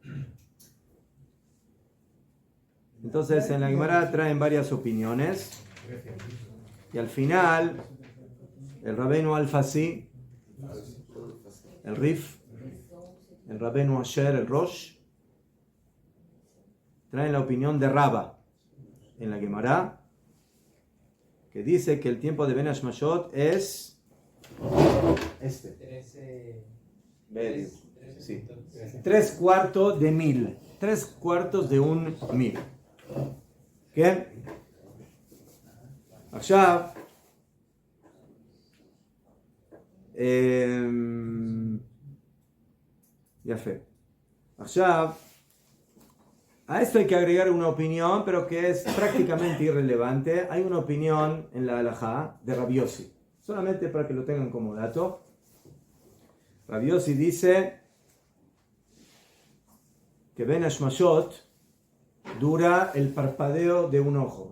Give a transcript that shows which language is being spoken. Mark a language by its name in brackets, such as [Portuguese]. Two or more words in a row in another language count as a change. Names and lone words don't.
[Spanish] Entonces en la Gemara traen varias opiniones y al final el Rabbeinu Al-Fasi, el Rif, el Rabbeinu Asher, el Rosh, traen la opinión de Rabba en la Gemara, que dice que el tiempo de [Hebrew] בין השמשות [Spanish] es este. 13. Medio. Sí. 13. 3/4 de 1000. 3/4 de un 1000. ¿Qué? [Hebrew] עכשיו, יפה. [Spanish] Allá, a esto hay que agregar una opinión, pero que es prácticamente irrelevante. Hay una opinión en la halajá de Rabbi Yossi, solamente para que lo tengan como dato. Rabbi Yossi dice que [Hebrew] בין השמשות [Spanish] dura el parpadeo de un ojo.